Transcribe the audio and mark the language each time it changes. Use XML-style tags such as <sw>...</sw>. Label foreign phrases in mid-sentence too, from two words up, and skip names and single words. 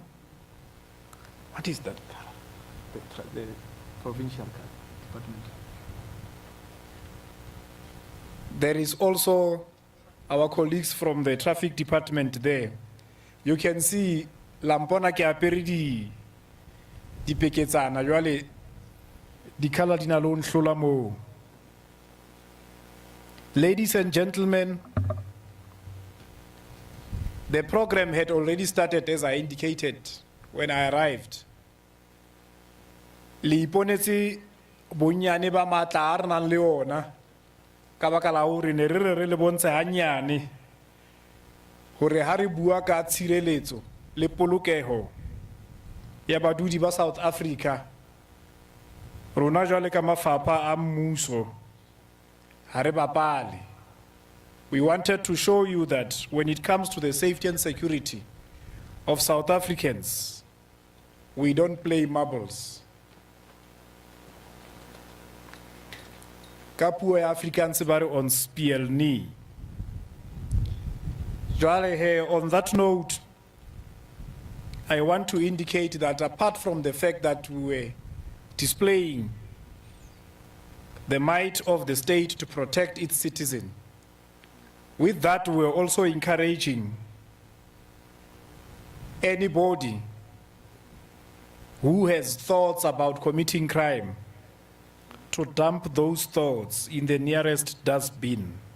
<en>What is that color? The provincial color. Department. There is also our colleagues from the traffic department there. You can see</en> <st>Lampona ke apere di peketsana jwale di color di na lo nhlola mo.</st> <en>Ladies and gentlemen, the program had already started as I indicated when I arrived.</en> <st>Le iponetse bonyane ba matla a re nang le ona ka baka la hore ne re le bontshe hanyane hore ha re bua ka tshireletso le polokeho ya badudi ba South Africa rona jwale ka mafapha a mmuso ha re bapale.</st> <en>We wanted to show you that when it comes to the safety and security of South Africans, we don't play marbles.</en> <st>Kapuo ya Afrikaans ba re</st> <af>on speel nie.</af> <en>Jwale on that note, I want to indicate that apart from the fact that we were displaying the might of the state to protect its citizen, with that we are also encouraging anybody who has thoughts about committing crime to dump those thoughts in the nearest dustbin.</en>